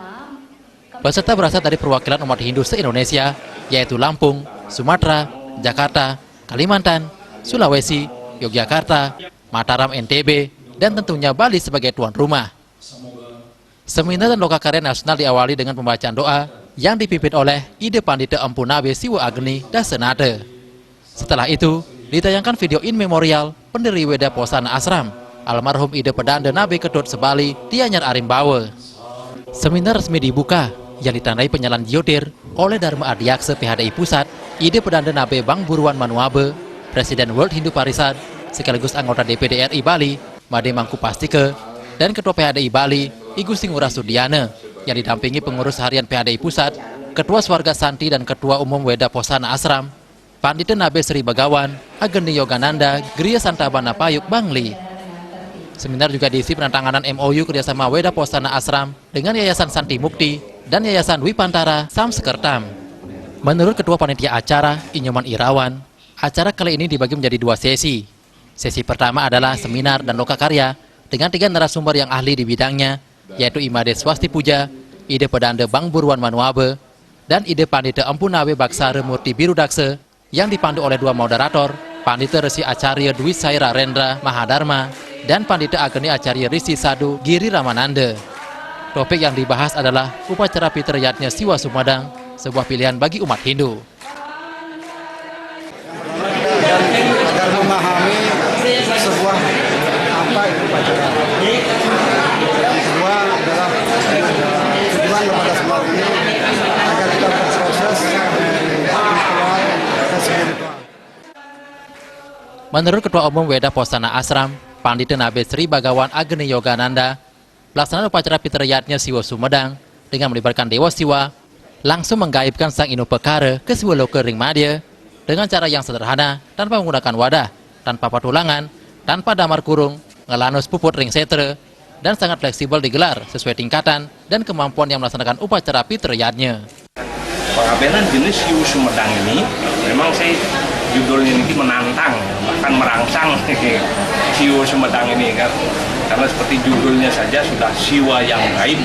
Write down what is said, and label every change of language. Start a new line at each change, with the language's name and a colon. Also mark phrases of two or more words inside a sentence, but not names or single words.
Indonesian: Peserta berasal dari perwakilan umat Hindu se-Indonesia, yaitu Lampung, Sumatera, Jakarta, Kalimantan, Sulawesi, Yogyakarta, Mataram NTB, dan tentunya Bali sebagai tuan rumah. Seminar dan lokakarya nasional diawali dengan pembacaan doa yang dipimpin oleh Ide Pandita Empu Nabe Siwa Agni Dasenate. Setelah itu, ditayangkan video
English: in memorial
Indonesian: pendiri Veda Posana Ashram, almarhum Ide Pedanda Nabe Ketut Sebali Tianyar Arimbawe. Seminar resmi dibuka yang ditandai penyalaan Diotir oleh Dharma Adiaksa PHDI Pusat, Ide Pedanda Nabe Bang Buruan Manuabe, Presiden World Hindu Parishad, sekaligus anggota DPD RI Bali, Made Mangku Pastike, dan Ketua PHDI Bali, Igu Singura Sudiana, yang didampingi pengurus harian PHDI Pusat, Ketua Suarga Santi dan Ketua Umum Veda Posana Ashram, Pandita Nabe Sri Bagawan, Ageni Yogananda, Griya Santabana Payuk Bangli. Seminar juga diisi penandatanganan MOU kerjasama Veda Posana Ashram dengan Yayasan Santi Mukti dan Yayasan Wipantara Samsekertam. Menurut Ketua Panitia Acara, Inyoman Irawan, acara kali ini dibagi menjadi 2 sesi. Sesi pertama adalah seminar dan lokakarya dengan 3 narasumber yang ahli di bidangnya, yaitu Imade Swasti Puja, Ide Pedanda Bang Buruan Manuabe, dan Ide Pandita Empu Nabe Baksara Murti Birudakse, yang dipandu oleh 2 moderator, Pandita Resi Acarya Dwi Saira Rendra Mahadharma, dan Pandita Ageni Acarya Risi Sadu Giri Ramananda. Topik yang dibahas adalah upacara Fitrayatnya Siwa Sumedang, sebuah pilihan bagi umat Hindu. Agar memahami sebuah apa itu upacara. Yang kedua adalah tujuan kepada semua ini agar kita berproses spiritual dan spiritual. Menurut Ketua Umum Veda Posana Ashram, Pandita Nabe Sri Bagawan Ageni Yogananda, pelaksanaan upacara Fitrayatnya Siwa Sumedang dengan melibatkan Dewa Siwa langsung menggaibkan Sang Inu Pekara ke Siwa Loka Ring Madya dengan cara yang sederhana, tanpa menggunakan wadah, tanpa patulangan, tanpa damar kurung,
Balinese: ngelanus puput ring setre,
Indonesian: dan sangat fleksibel digelar sesuai tingkatan dan kemampuan yang melaksanakan upacara Fitrayatnya. Pengabenan jenis Siwa Sumedang ini memang judulnya ini menantang, bahkan merangsang Siwa Sumedang ini kan, karena seperti judulnya saja sudah siwa yang gaib.